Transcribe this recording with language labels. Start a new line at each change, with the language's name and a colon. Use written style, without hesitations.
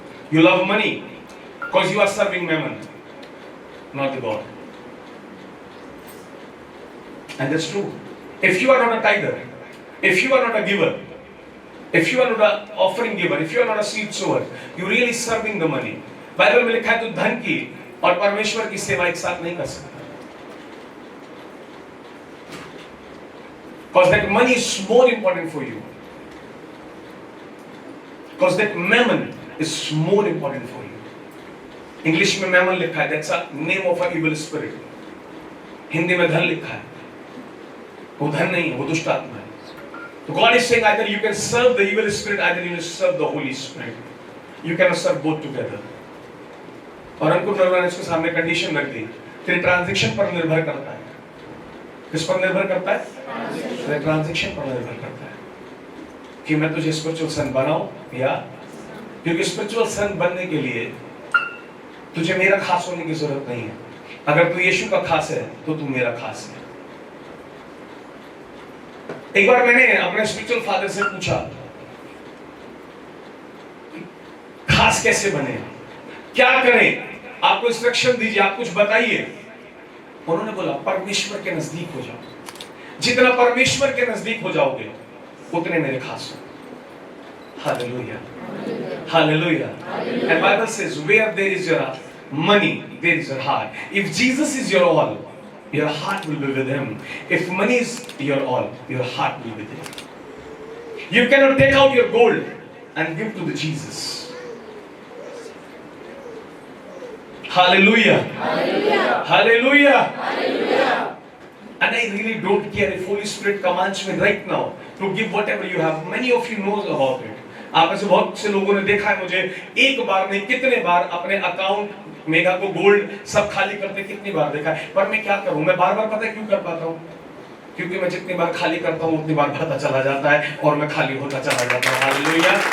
English: You love money because you are serving mammon, not the God. And that's true. If you are not a tither, if you are not a giver, if you are not an offering giver, if you are not a seed sower, you really serving the money.
Hindi: Bible में लिखा है तो धन की और परमेश्वर की सेवा एक साथ नहीं कर सकता।
English: Because that money is more important for you. Because that mammon is more important for you. English
Hindi: में mammon लिखा है,
English: that's a name of a evil spirit.
Hindi: Hindi में धन लिखा है, वो धन नहीं है, वो दुष्ट आत्मा है।
English: So God is saying either you can serve the evil spirit, either you can serve the Holy Spirit. You cannot serve both together.
Hindi: और हमको प्रभु ने इसके सामने कंडीशन रख दी, तेरे ट्रांजैक्शन पर निर्भर करता है। किस पर निर्भर करता है? तेरे ट्रांजैक्शन पर निर्भर करता है कि मैं तुझे स्पिरिचुअल सन बनाऊं या, क्योंकि स्पिरिचुअल सन बनने के लिए तुझे मेरा खास होने की जरूरत नहीं है। अगर तू यीशु का खास है तो तू मेरा खास है। एक बार मैंने अपने स्पिरिचुअल फादर से पूछा, खास कैसे बने, क्या करें, आपको इंस्ट्रक्शन दीजिए, आप कुछ बताइए। उन्होंने बोला परमेश्वर के नजदीक हो जाओ, जितना परमेश्वर के नजदीक हो जाओगे उतने मेरे खास हो। Hallelujah, hallelujah.
English: And Bible says where there is your money, there is your heart. If Jesus is your all, your heart will be with him. If money is your all, your heart will be with him. You cannot take out your gold and give to the Jesus. Hallelujah. Hallelujah. Hallelujah. Hallelujah. And I really don't care if Holy Spirit commands me right now to give whatever you have. Many of you knows about it.
Hindi: आप ऐसे बहुत से लोगों ने देखा है मुझे, एक बार नहीं कितने बार अपने अकाउंट मेगा को गोल्ड सब खाली करते कितनी बार देखा है। पर मैं क्या करूं, मैं बार बार पता है क्यों कर पाता हूं, क्योंकि मैं जितनी बार खाली करता हूं उतनी बार भरता चला जाता है और मैं खाली होता चला जाता हूं। हालेलुया।